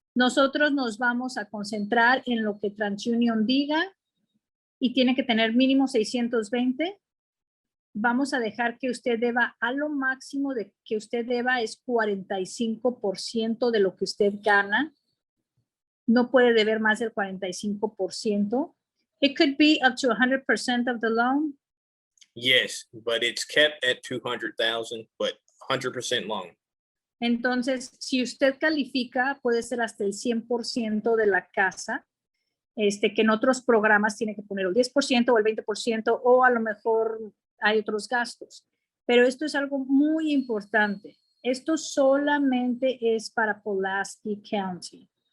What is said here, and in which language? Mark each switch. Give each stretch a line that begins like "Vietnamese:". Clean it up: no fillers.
Spanish: Nosotros nos vamos a concentrar en lo que TransUnion diga y tiene que tener mínimo 620. Vamos a dejar que usted deba, a lo máximo de que usted deba es 45% de lo que usted gana. No puede deber más del 45%.
English: It could be up to 100% of the loan. Yes, but it's kept at 200,000, but 100% loan.
Spanish: Entonces, si usted califica, puede ser hasta el 100% de la casa, que en otros programas tiene que poner el 10% o el 20%, o a lo mejor hay otros gastos. Pero esto es algo muy importante. Esto solamente es para Pulaski County.